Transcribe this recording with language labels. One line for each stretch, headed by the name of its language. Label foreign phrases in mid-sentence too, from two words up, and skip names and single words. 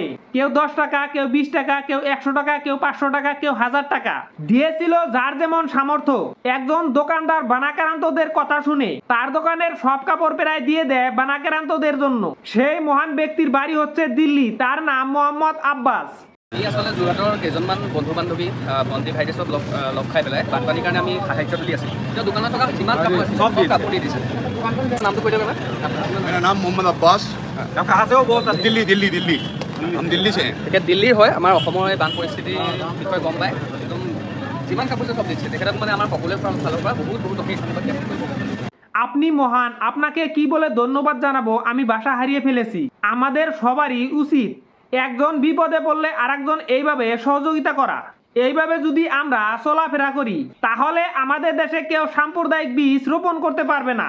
Bangla: কেউ 10 টাকা, কেউ 20 টাকা, কেউ 100 টাকা, কেউ 500 টাকা, কেউ 1000 টাকা দিয়েছিল, যার যেমন সামর্থ্য। একজন দোকানদার বানাক্রান্তদের কথা শুনে তার দোকানের সব কাপড় প্রায় দিয়ে দেয় বানাক্রান্তদের জন্য। সেই মহান ব্যক্তির বাড়ি হচ্ছে দিল্লি, তার নাম মোহাম্মদ আব্বাস।
Assamese: আমি আসলে যোৰহাটৰ কেইজনমান বন্ধু বান্ধৱী ভণ্টি ভাইটি চব লগ খাই পেলাই বানপানীৰ কাৰণে আমি সাহায্য তুলি আছোঁ। এতিয়া দোকানত থকা যিমান কাপোৰ আছে চব কাপোৰ দি দিছে। নামটো কৈ দিয়ক।
Hindi: मेरा नाम मोहम्मद अब्बास। आप कहाँ से हो? बहुत दिल्ली दिल्ली दिल्ली हम दिल्ली से हैं।
Assamese: তেখেত দিল্লীৰ হয়। আমাৰ অসমৰ এই বান পৰিস্থিতিৰ বিষয়ে গম পায়, একদম যিমান কাপোৰ আছে চব দিছে। তেখেতক মানে আমাৰ সকলোৰে ফালৰ পৰা বহুত বহুত অশেষ ধন্যবাদ জ্ঞাপন কৰিব।
Bangla: আপনি মহান, আপনাকে কি বলে ধন্যবাদ জানাবো আমি ভাষা হারিয়ে ফেলেছি। আমাদের সবারই উচিত একজন বিপদে পড়লে আরেকজন এইভাবে সহযোগিতা করা। এইভাবে যদি আমরা চলাফেরা করি তাহলে আমাদের দেশে কেউ সাম্প্রদায়িক বীজ রোপণ করতে পারবে না।